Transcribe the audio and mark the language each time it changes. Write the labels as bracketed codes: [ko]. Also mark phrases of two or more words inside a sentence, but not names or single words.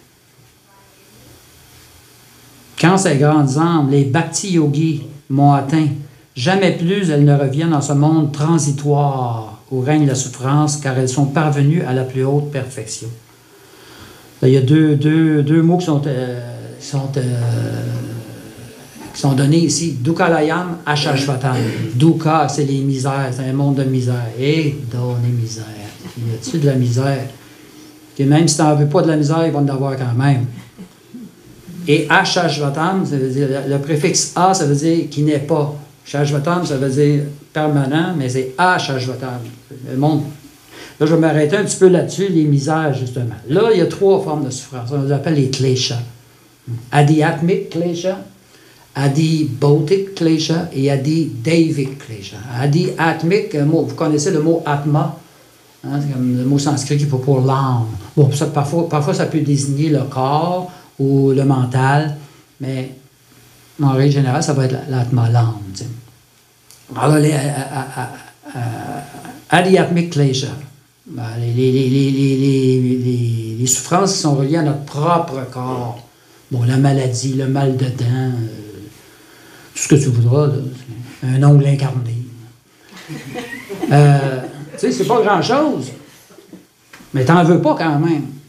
[fr] Quand ces grandes âmes, les bhakti-yogis, m'ont atteint, jamais plus elles ne reviennent dans ce monde transitoire où règne la souffrance, car elles sont parvenues à la plus haute perfection. Là, il y a deux mots qui sont donnés ici. [sa] Dukhalayam Ashashvatam. Dukha, [fr] c'est les misères, c'est un monde de misère. Et donner misère. Il y a-tu de la misère? Et même si tu n'en veux pas de la misère, ils vont en avoir quand même. Et Ashashvatam, ça veut dire, le préfixe A, ça veut dire qui n'est pas. Shashvatam, ça veut dire permanent, mais c'est Ashashvatam. Le monde. Là, je vais m'arrêter un petit peu là-dessus, les misères, justement. Là, il y a 3 formes de souffrance. On les appelle les kleshas. [sa] Adi-atmik klesha, adi-bautik klesha et adi-daivik klesha. Adi-atmik, [fr] vous connaissez le mot atma, hein, c'est comme le mot sanskrit qui est pour l'âme. Bon, ça, parfois, ça peut désigner le corps ou le mental, mais en règle générale, ça va être l'atma, l'âme. T'sais. Alors, les [sa] adi-atmik klesha. [fr] Les souffrances qui sont reliées à notre propre corps. Bon, la maladie, le mal de dents, tout ce que tu voudras, là, un ongle incarné. Tu sais, c'est pas grand-chose, mais t'en veux pas quand même.